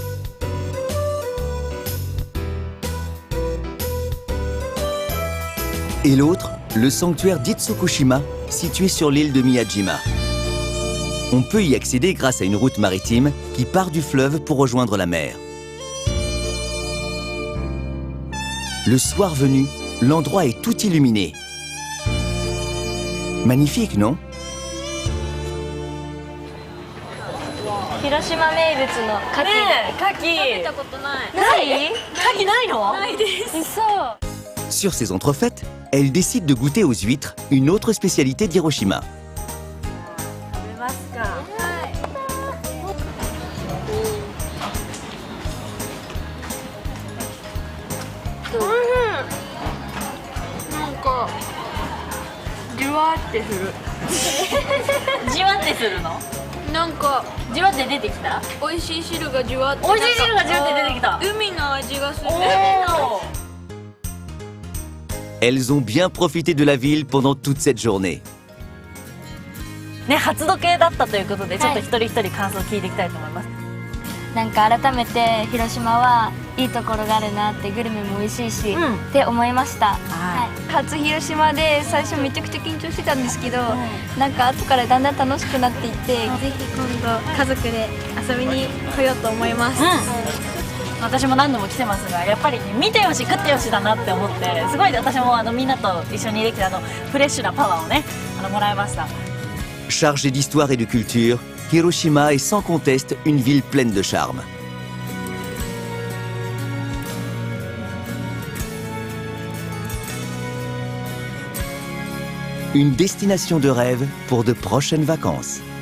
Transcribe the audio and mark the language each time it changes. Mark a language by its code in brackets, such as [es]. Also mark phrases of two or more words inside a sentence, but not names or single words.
[fr] Et l'autre, le sanctuaire d'Itsukushima, situé sur l'île de Miyajima. On peut y accéder grâce à une route maritime qui part du fleuve pour rejoindre la mer. Le soir venu, l'endroit est tout illuminé. Magnifique, non? [ja] 広島名物の牡蠣。食べたことない。ない？牡蠣ないの？ないです。 [fr] Sur ces entrefaites, elle décide de goûter aux huîtres, une autre spécialité d'Hiroshima. [ja] 食べますか。はい。なんかじわってする。じわってするの？なんかじわって出てきた？美味しい汁がじわって。美味しい汁がじわって出てきた。海の味がする。 [fr] Elles ont bien profité de la ville pendant toute cette journée. [ja] ね、初時計だったということで、ちょっと一人一人感想を聞いていきたいと思います。なんか改めて広島はいいところがあるなって、グルメも美味しいし、って思いました。初広島で最初めちゃくちゃ緊張してたんですけど、なんか後からだんだん楽しくなっていって、ぜひ今度家族で遊びに来ようと思います。私も何度も来てますが、やっぱり、ね、見てよし食ってよしだなって思って、すごい私もみんなと一緒にできてフレッシュなパワーをねもらいました。 [fr] Chargée d'histoire et de culture, Hiroshima est sans conteste une ville pleine de charme. Une destination de rêve pour de prochaines vacances.